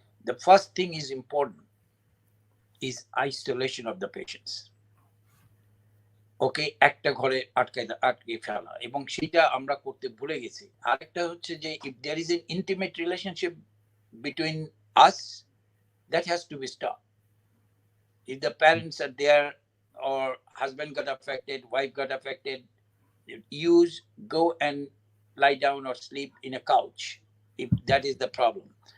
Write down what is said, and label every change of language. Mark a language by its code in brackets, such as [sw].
[en] The first thing is important is isolation of the patients. [bn] ওকে একটা ঘরে আটকে ফেলা এবং সেটা আমরা করতে ভুলে গেছি। আরেকটা হচ্ছে যে [en] if there is an intimate relationship between us, that has to be stopped. If the parents are there or husband got affected, wife got affected, go and lie down or sleep in a couch if that is the problem.